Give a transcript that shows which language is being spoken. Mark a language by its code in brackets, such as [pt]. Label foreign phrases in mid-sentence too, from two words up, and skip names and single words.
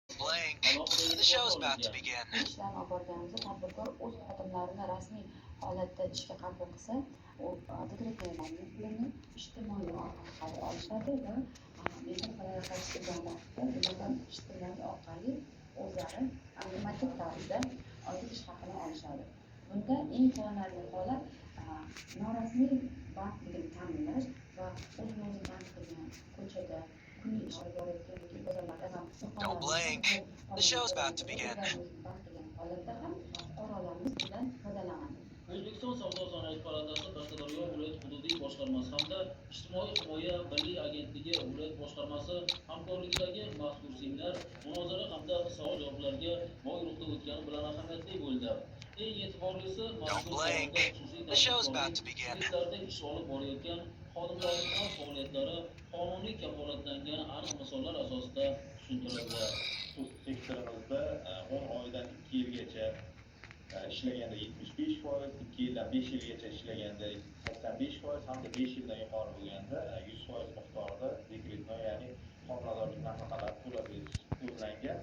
[en] blink. [uz] alohida [en] The show's [uz] e'tibor [en] about to [uz] olingan. [en] begin. [uz] ishlarni olib borganimizda tadbirkor o'z xodimlarini rasmiy holatda ishga qabul qilsa, u dekretlarni pulini ijtimoiy orqali olishadi va mehnat loyihasi bulardan ijtimoiy orqali o'zlari avtomatik tarzda oylik ish haqini olishadi. Bunda eng quvonarli holat norasmiy bandligini ta'minlash va o'zini band qilgan ko'chada kunlik ish olib borayotgan yoki bozorlarda ham [en] Don't blink. The show's about to begin. [uz] holatda ham fuqarolarimiz bundan foydalanadi. O'zbekiston Savdo-sanoat palatasi Qashqadaryo viloyat hududiy boshqarmasi hamda Ijtimoiy himoya milliy agentligi viloyat boshqarmasi hamkorligidagi mazkur seminar munozara hamda savol-javoblarga boy ruhda o'tgani bilan ahamiyatli bo'ldi. Eng e'tiborlisi [en] Don't blink. The show's about to begin. [uz] Testlarda ish olib borayotgan xodimlarning faoliyatlari qonuniy kafolatlangan aniq misollar asosida tushuntirildi. Sektorimizda 10 oydan 2 yilgacha ishlaganda 75%, 2 yildan 5 yilgacha ishlaganda 85% hamda 5 yildan yuqori bo'lganda 100% miqdorida dekretnoy, ya'ni homiladorlik nafaqalari to'lab berish ko'zlangan.